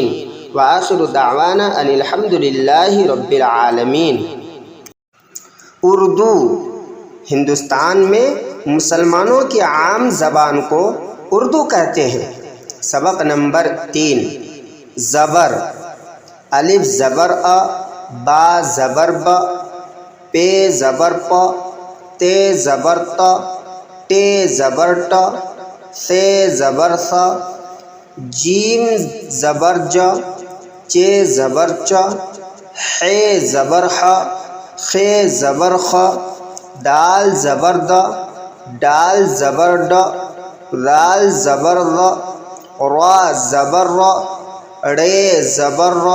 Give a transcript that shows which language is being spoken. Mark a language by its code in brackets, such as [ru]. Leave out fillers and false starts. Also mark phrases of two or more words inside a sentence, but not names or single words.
[ar] وآخر دعوانا ان الحمد للہ رب العالمین۔ [ur] اردو ہندوستان میں مسلمانوں کی عام زبان کو اردو کہتے ہیں۔ سبق نمبر 3، زبر: الف زبر ا، با زبر ب، پے زبر پ، تے زبر ت، ٹے زبر ٹ، ثے زبر ث، جیم زبر ج، چے زبر چ، حے زبر ح، خے زبر خ، دال زبر د، ڈال زبر ڈ، رال زبر ر، را زبر ر، ڑے زبر ر،